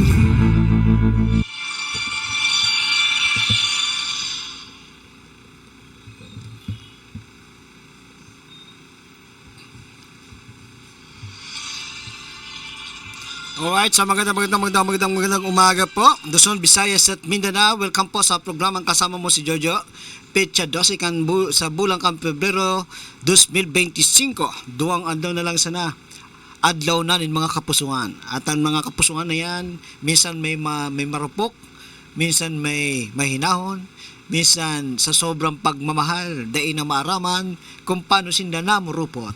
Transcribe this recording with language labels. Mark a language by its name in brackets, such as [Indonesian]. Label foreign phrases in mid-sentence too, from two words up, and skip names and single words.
[Filipino] Alright, sa magandang umaga po. Luzon, Visayas at Mindanao. Welcome po sa programang Kasama Mo si Jojo. [Bikol] Petsa 12 sa bulan kan Pebrero 2025. Duwang adlaw na lang sana. Adlaw na nin mga kapusungan. [Filipino] At ang mga kapusungan na yan, minsan may marupok, minsan may mahinahon, minsan sa sobrang pagmamahal, [Bikol] dai na maaraman kung paano sinda na murupot.